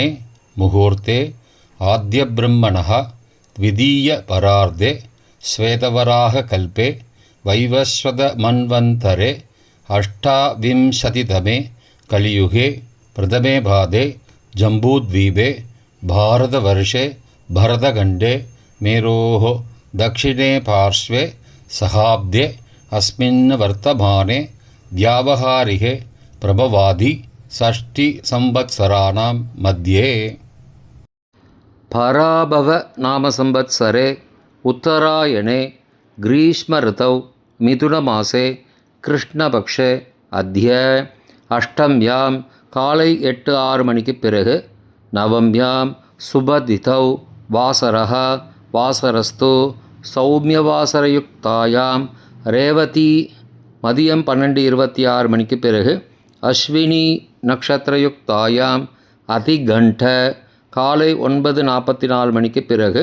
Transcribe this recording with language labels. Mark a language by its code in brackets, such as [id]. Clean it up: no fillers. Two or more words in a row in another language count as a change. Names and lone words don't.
[sa] मुहूर्ते आद्यब्रह्मणः द्वितीय परार्धे श्वेतवराह कल्पे वैवस्वत मन्वन्तरे अष्टाविंशतितमे कलियुगे प्रथमे पादे जम्बूद्वीपे भारतवर्षे भरतखण्डे मेरोः दक्षिणे पार्श्वे सहाब्दे अस्मिन् वर्तमाने व्यावहारिके प्रभवादि षष्टिसंवत्सराणां मध्ये. पराभव नाम संवत्सरे उत्तरायणे ग्रीष्म ऋतौ मिथुनमासे कृष्णपक्षे अद्य अष्टम्यां [ta] காலை 8:06 பிறகு [sa] नवम्यां शुभतिथौ वासरः वासरस्तु सौम्यवासरयुक्तायां रेवती [ta] மதியம் 12:26 மணிக்கு பிறகு [sa] अश्विनी नक्षत्रयुक्तायां अतिगण्ड [ta] காலை 9:44 மணிக்கு பிறகு